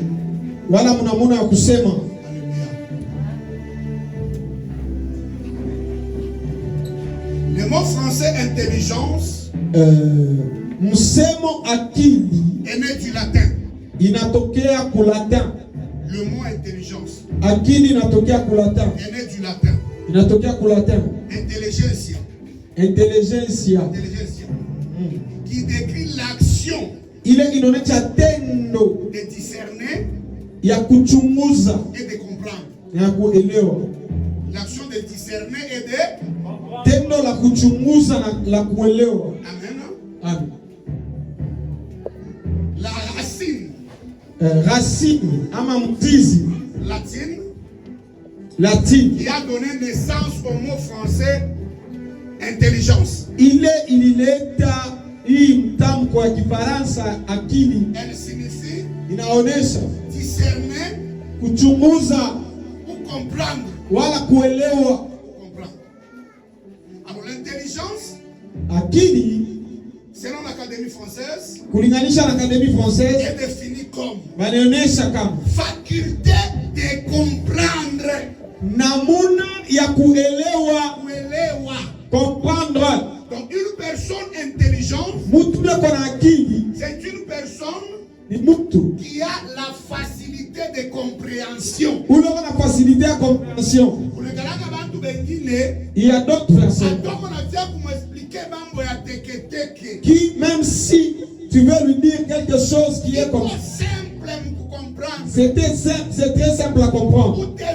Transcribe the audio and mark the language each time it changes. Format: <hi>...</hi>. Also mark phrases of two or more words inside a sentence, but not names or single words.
<sw>Wala munamuna ya kusema.</sw> <fr>Alléluia. Le mot français intelligence</fr> <sw>msemo akili</sw> <fr>est né du latin.</fr> <sw>Inatokea ku latin.</sw> <fr>Le mot intelligence</fr> <sw>akili inatokea ku latin.</sw> <fr>est né du latin.</fr> <sw>Inatokea ku latin.</sw> <fr>Intelligentsia. Intelligentsia. Intelligentsia. Qui décrit l'action.</fr> <sw>Ile inaonyesha tendo</sw> <fr>de discerner</fr> <sw>ya kuchunguza</sw> <fr>et de comprendre.</fr> <sw>Ya kuelewa.</sw> <fr>L'action de discerner et de</fr> <sw>tendo la kuchunguza na la kuelewa. Amen. Amen.</sw> <fr>La racine.</fr> <sw>Racine ama mzizi latine</sw> <fr>qui a donné naissance au mot français intelligence.</fr> <sw>Ilileta hii mtamko wa Kifaransa akili.</sw> <fr>Elle signifie</fr> <sw>inaonesha</sw> <fr>discerner,</fr> <sw>kuchunguza</sw> <fr>ou comprendre.</fr> <sw>Wala kuelewa.</sw> <fr>Comprendre. Alors l'intelligence</fr> <sw>akili</sw> <fr>selon l'Académie française,</fr> <sw>kulinganisha na Académie française,</sw> <fr>est définie comme</fr> <sw>wanaonyesha kama</sw> <fr>faculté de comprendre,</fr> <sw>namuna ya kuelewa,</sw> <fr>comprendre. Donc une personne intelligente, c'est une personne qui a la facilité de compréhension. Il y a d'autres personnes qui, même si tu veux lui dire quelque chose qui est comme c'est très simple à comprendre.</fr>